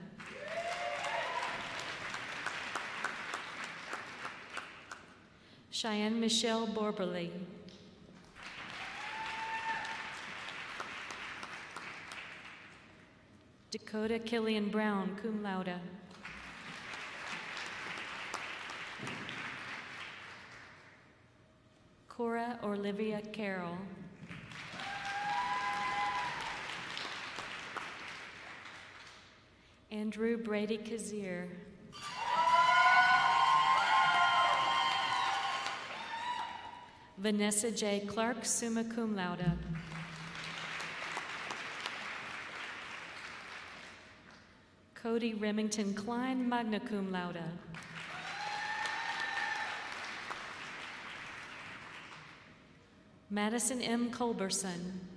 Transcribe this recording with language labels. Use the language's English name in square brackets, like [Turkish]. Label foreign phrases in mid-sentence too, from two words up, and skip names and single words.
[English] Cheyenne Michelle Borberly. Dakota Killian Brown, [Latin] cum laude. [English] Cora Olivia Carroll. Andrew Brady Kazir. Vanessa J. Clark, [Latin] summa cum laude. [English] Cody Remington Klein, [Latin] magna cum laude. [English] Madison M. Culberson.